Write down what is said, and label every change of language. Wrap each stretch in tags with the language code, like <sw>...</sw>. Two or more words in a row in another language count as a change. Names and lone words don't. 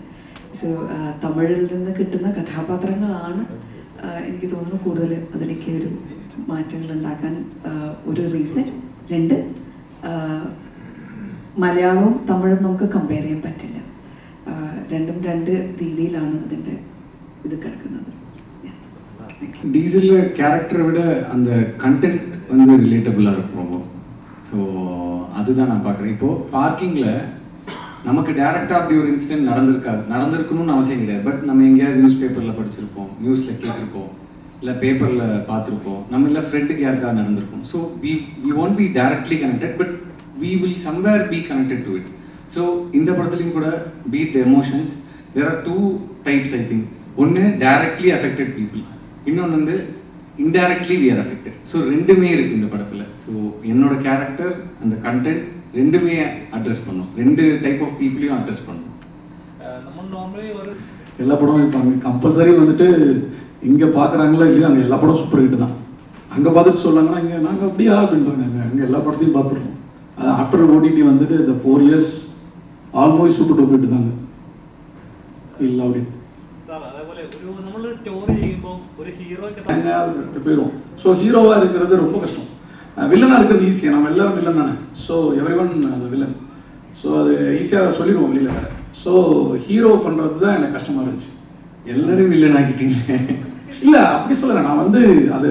<ml>സോ തമിഴിൽ നിന്ന് കിട്ടുന്ന കഥാപാത്രങ്ങളാണ് എനിക്ക് തോന്നുന്നു കൂടുതൽ അതിലേക്ക് ഒരു മാറ്റങ്ങൾ ഉണ്ടാക്കാൻ ഒരു റീസൺ. 2, മലയാളവും തമിഴും നമുക്ക് കമ്പയർ ചെയ്യാൻ പറ്റില്ല. രണ്ടും 2 രീതിയിലാണ് അതിൻ്റെ ഇത് കിടക്കുന്നത്.</ml> <ta>டீசலில் கேரக்டரை விட அந்த கண்டென்ட் வந்து ரிலேட்டபுளாக இருக்கும் ரொம்ப. ஸோ அதுதான் நான் பார்க்குறேன். இப்போது பார்க்கிங்கில் நமக்கு டேரெக்டாக அப்படி ஒரு இன்சிடென்ட் நடந்திருக்கணும்னு அவசியம் கிடையாது. பட் நம்ம எங்கேயாவது</ta> <en>news paper</en> <ta>படிச்சிருப்போம், நியூஸில் கேட்டிருப்போம், இல்லை பேப்பரில் பார்த்துருப்போம், நம்ம இல்லை ஃப்ரெண்டுக்கு யாருக்காக நடந்திருக்கும்.</ta> <en>So we won't be directly connected, but we will somewhere be connected to it. So</en> <ta>இந்த படத்துலையும் கூட</ta> <en>be it the emotions, there are 2 types I think. ஒன்று directly affected people,</en> <ta>இன்னொன்று வந்து</ta> <en>indirectly we are affected.</en> <ta>ஸோ ரெண்டுமே இருக்குது இந்த படத்தில். ஸோ என்னோட கேரக்டர் அந்த கண்டென்ட் ரெண்டுமே அட்ரஸ் பண்ணும், 2</ta> <en>type of people</en> <ta>அட்ரஸ் பண்ணும். நம்ம நார்மலி ஒரு எல்லா படமும் இருப்பாங்க. கம்பல்சரி வந்துட்டு இங்கே பார்க்குறாங்களா இல்லையா, அங்கே எல்லா படம் சூப்பர் ஹிட் தான். அங்கே பார்த்துட்டு சொல்லாங்கன்னா இங்கே நாங்கள் அப்படியா அப்படின்றாங்க. அங்கே எல்லா படத்தையும் பார்த்துருக்கோம். அது</ta> <en>after OTT</en> <ta>வந்துட்டு இந்த 4</ta> <en>years almost super duper hit</en> <ta>தாங்க. இல்லை அப்படி</ta> <ml>സാർ അതേപോലെ ഒരു നമ്മളൊരു സ്റ്റോറി ചെയ്യുമ്പോൾ ഒരു ഹീറോയ്ക്ക്</ml> <ta>போயிடும். ஸோ ஹீரோவாக இருக்கிறது ரொம்ப கஷ்டம். வில்லனாக இருக்கிறது ஈஸியாக, நம்ம எல்லாரும் வில்லன் தானே.</ta> <en>So everyone</en> <ta>அது வில்லன். ஸோ அது ஈஸியாக சொல்லிடுவோம் வெளியில் வேறு. ஸோ ஹீரோ பண்ணுறது தான் எனக்கு கஷ்டமாக இருந்துச்சு. எல்லாரும் வில்லன் ஆகிட்டீங்க. இல்லை அப்படி சொல்லலை, நான் வந்து அது</ta>